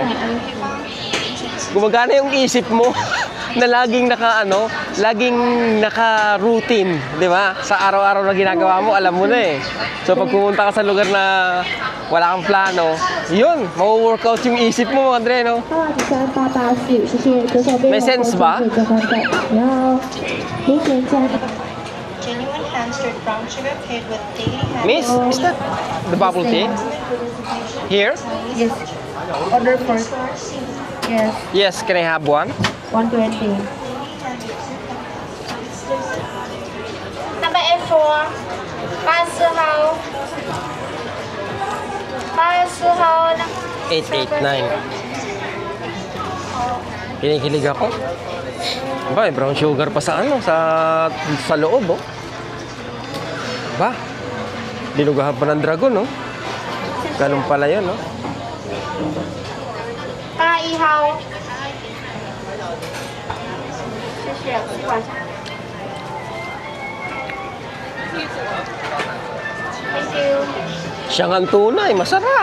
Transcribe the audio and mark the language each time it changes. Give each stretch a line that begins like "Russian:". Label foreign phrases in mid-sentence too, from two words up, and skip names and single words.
Filipino: Gumagana yung isip mo na laging naka-routine, di ba? Sa araw-araw na ginagawa mo, alam mo na eh. So pag pumunta ka sa lugar na wala kang plano, yun, mau-workout yung isip mo, mga dre, no? May sense ba?
English: Genuine hand-stirred brown sugar paired with daily hand. Miss, is that the bubble tea? Here? Yes. Order for. Yes. Yes, can I have one? 120. Number A4 84
Chinese: 号84号呢 889.
Filipino: Kinikilig ako. Ba, may
English: brown sugar
Filipino: pa sa sa loob, oh. Ba, dinugahan pa ng dragon, oh. Ganun pala yun, oh.
Chinese: 81号谢谢晚上
English: Thank you.
Filipino: Siyang ang tunay, masarap.